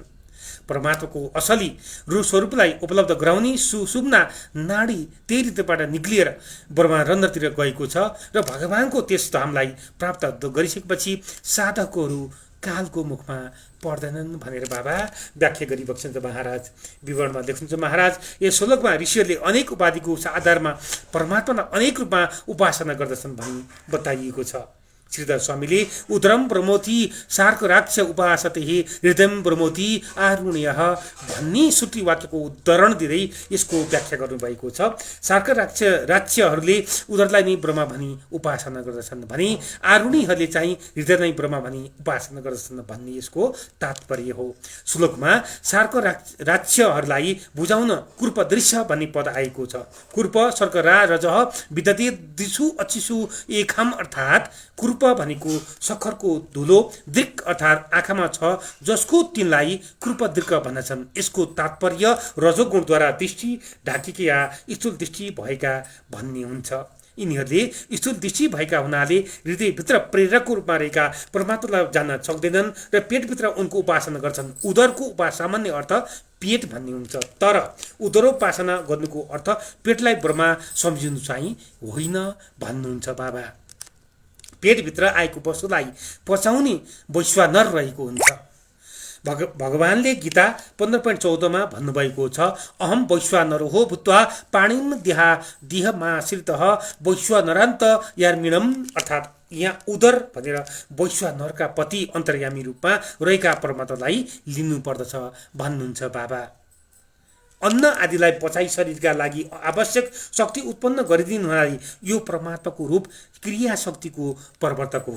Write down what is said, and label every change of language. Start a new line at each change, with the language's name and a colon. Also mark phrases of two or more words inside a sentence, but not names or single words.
Nepali: परमात्माको असली रूप स्वरूपलाई उपलब्ध गराउने सुषुम्ना नाडी त्यही हृदयबाट निक्लिएर ब्रह्मा रन्ध्रतिर गएको छ र भगवानको त्यस धामलाई प्राप्त गरिसकेपछि साधकहरू कालको मुखमा पर्दैनन् भनेर बाबा व्याख्या गरिबक्सिन्छ महाराज। विवरणमा लेख्नुहुन्छ महाराज, यस श्लोकमा ऋषिहरूले अनेक उपाधिको आधारमा परमात्मालाई अनेक रूपमा उपासना गर्दछन् भनी बताइएको छ। श्रीधर स्वामीले
Sanskrit: उदरम ब्रह्मोति सार्क राक्ष उपासते हृदयम ब्रह्मोति आरुण्यः
Nepali: भन्ने सूत्री वाक्यको उद्धरण दिँदै यसको व्याख्या गर्नुभएको छ। सार्क राक्षहरूले उदरलाई नै ब्रह्मा भनी उपासना गर्दछन् भने आरुणीहरूले चाहिँ हृदय नै ब्रह्मा भनी उपासना गर्दछन् भन्ने यसको तात्पर्य हो। श्लोकमा सार्क राक्षहरूलाई बुझाउन कुर्प दृश्य भन्ने पद आएको छ।
Sanskrit: कुर्प सर्क रजः विदते दिशु अचिसु एखाम
Nepali: अर्थात् कुर्प भनेको सखरको धुलो, दृक् अर्थात् आँखामा छ जसको तिनलाई कृप दृक् भन्दछन्। यसको तात्पर्य रजोगुणद्वारा दृष्टि ढाकिएका या स्थूल दृष्टि भएका भन्ने हुन्छ। यिनीहरूले स्थूल दृष्टि भएका हुनाले हृदयभित्र प्रेरकको रूपमा रहेका परमात्मालाई जान्न सक्दैनन् र पेटभित्र उनको उपासना गर्छन्। उदरको सामान्य अर्थ पेट भन्ने हुन्छ, तर उदरोपासना गर्नुको अर्थ पेटलाई ब्रह्मा सम्झिनु चाहिँ होइन भन्नुहुन्छ बाबा। पेटभित्र आएको वस्तुलाई पचाउने वैश्वानर रहेको हुन्छ। भगवानले गीता 15.14 भन्नुभएको छ,
Sanskrit: अहम वैश्वानरो हो भूत्वा पाणिम दिहमाश्रितः वैश्वानरान्त यार्मिणम,
Nepali: अर्थात् यहाँ उदर भनेर वैश्वानरका पति अन्तर्यामी रूपमा रहेका परमात्मालाई लिनु पर्दछ भन्नुहुन्छ बाबा। अन्न आदिलाई पचाइ शरीरका लागि आवश्यक शक्ति उत्पन्न गरिदिनुहुनाले यो परमात्माको रूप क्रिया शक्तिको प्रवर्तक हो।